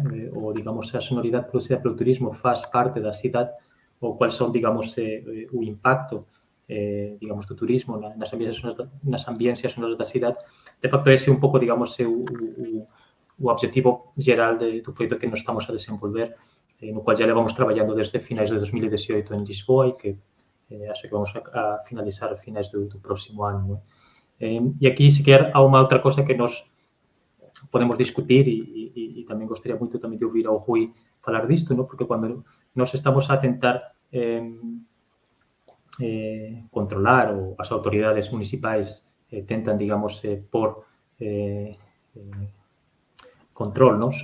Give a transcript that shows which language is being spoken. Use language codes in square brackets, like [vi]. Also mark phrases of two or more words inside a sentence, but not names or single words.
[gl] Ou, digamos, a sonoridade producida pelo turismo faz parte da cidade, ou quais son, digamos, o impacto, digamos, do turismo nas ambiências sonoras da cidade. De facto, ese é un pouco, digamos, o objetivo geral do proxecto que nos estamos a desenvolver, no cual já levamos traballando desde finais de 2018 en Lisboa e que acho que vamos a finalizar a finais do próximo ano, non é? E aquí, se quer, há uma outra coisa que nós podemos discutir e tamén gostaria moito tamén de ouvir ao Rui falar disto, ¿no? Porque cando nós estamos a tentar controlar ou as autoridades municipais tentan, digamos, por control, ¿no?